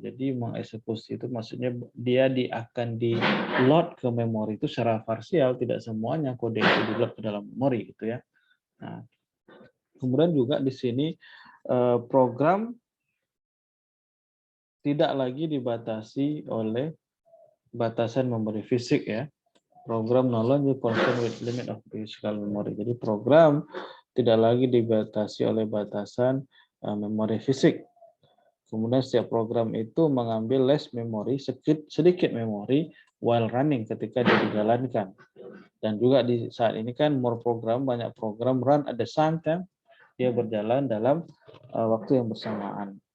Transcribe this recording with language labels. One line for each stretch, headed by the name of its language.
Indonesian: Jadi mengeksekusi itu maksudnya dia akan di load ke memori itu secara parsial, tidak semuanya kode itu di load ke dalam memori gitu ya. Nah, kemudian juga di sini program tidak lagi dibatasi oleh batasan memori fisik ya.
English: Program no longer concerned with limit of physical memory.
Indonesian: Jadi program tidak lagi dibatasi oleh batasan memori fisik. Kemudian setiap program itu mengambil
English: less memory,
Indonesian: sedikit memori
English: while running
Indonesian: ketika dia dijalankan. Dan juga di saat ini kan
English: more program,
Indonesian: banyak program
English: run at the same time,
Indonesian: dia berjalan dalam waktu yang bersamaan.